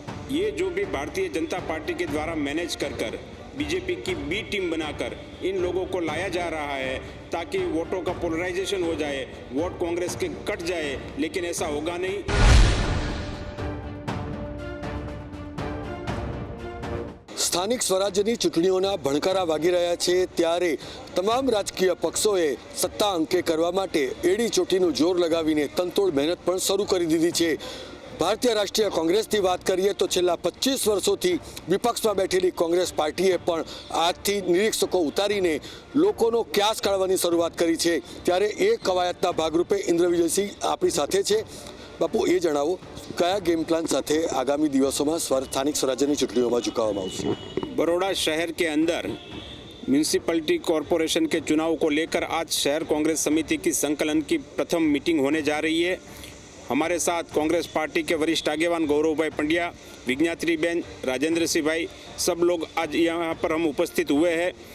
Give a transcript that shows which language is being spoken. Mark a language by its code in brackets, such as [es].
[hi] ये जो भी भारतीय जनता पार्टी के द्वारा मैनेज कर बीजेपी की बी टीम बनाकर इन लोगों को लाया जा रहा है ताकि वोटों का पोलराइजेशन हो जाए, वोट कांग्रेस के कट जाए, लेकिन ऐसा होगा नहीं। [gu] સ્થાનિક સ્વરાજ્યની ચૂંટણીઓના ભણકારા વાગી રહ્યા છે ત્યારે તમામ રાજકીય પક્ષોએ સત્તા અંકે કરવા માટે એડી ચોટીનું જોર લગાવીને તનતોડ મહેનત પણ શરૂ કરી દીધી છે। ભારતીય રાષ્ટ્રીય કોંગ્રેસની વાત કરીએ તો છેલ્લા 25 વર્ષોથી વિપક્ષમાં બેઠેલી કોંગ્રેસ પાર્ટીએ પણ આજથી નિરીક્ષકો ઉતારીને લોકોનો ક્યાસ કાઢવાની શરૂઆત કરી છે। ત્યારે એ કવાયતના ભાગરૂપે ઇન્દ્રવિજયસિંહ આપણી સાથે છે। બાપુ, એ જણાવો, કયા गेम प्लान સાથે આગામી દિવસોમાં સ્થાનિક સ્વરાજ્યની ચૂંટણીઓમાં ઝુકાવવામાં આવશે? [hi] बड़ौदा शहर के अंदर म्यूनिसिपैलिटी कॉरपोरेशन के चुनाव को लेकर आज शहर कांग्रेस समिति की संकलन की प्रथम मीटिंग होने जा रही है। हमारे साथ कांग्रेस पार्टी के वरिष्ठ आगेवान गौरव भाई पंड्या, विज्ञात्री बेन, राजेंद्र सिंह भाई, सब लोग आज यहाँ पर हम उपस्थित हुए हैं।